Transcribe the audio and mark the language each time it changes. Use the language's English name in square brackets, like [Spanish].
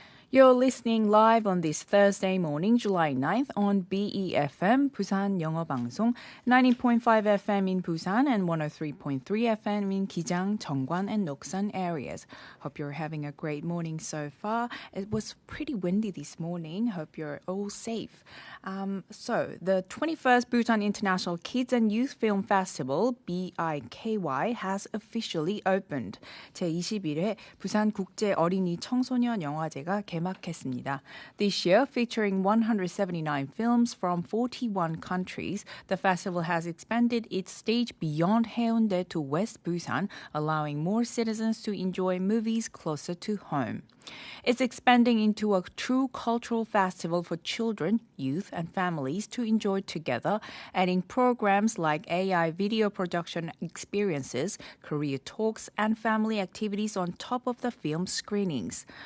[English] You're listening live on this Thursday morning, July 9th on BEFM, Busan 영어방송, 90.5 FM in Busan and 103.3 FM in Gijang, Jeongwan and Noksan areas. Hope you're having a great morning so far. It was pretty windy this morning. Hope you're all safe. So, the 21st Busan International Kids and Youth Film Festival, BIKY, has officially opened. [Korean] 제21회 부산국제어린이청소년영화제가 개막했습니다. [English] This year, featuring 179 films from 41 countries, the festival has expanded its stage beyond Haeundae to West Busan, allowing more citizens to enjoy movies closer to home. It's expanding into a true cultural festival for children, youth, and families to enjoy together, adding programs like AI video production experiences, career talks, and family activities on top of the film screenings.